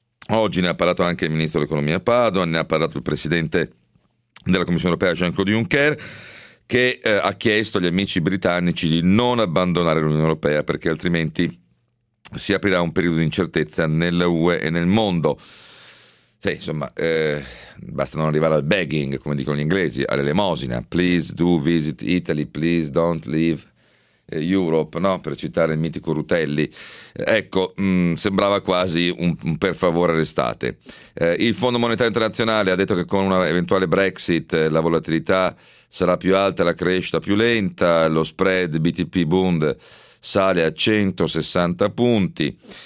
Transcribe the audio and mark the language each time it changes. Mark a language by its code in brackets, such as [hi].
[it] Oggi ne ha parlato anche il Ministro dell'Economia Padoan, ne ha parlato il Presidente della Commissione Europea Jean-Claude Juncker, che ha chiesto agli amici britannici di non abbandonare l'Unione Europea, perché altrimenti si aprirà un periodo di incertezza nella UE e nel mondo. Sì, insomma, basta non arrivare al begging, come dicono gli inglesi, all'elemosina. [en] Please do visit Italy, please don't leave Europe, no? [it] Per citare il mitico Rutelli. Ecco, sembrava quasi un per favore restate. Il Fondo Monetario Internazionale ha detto che con una eventuale Brexit la volatilità sarà più alta, la crescita più lenta, lo spread BTP Bund sale a 160 punti.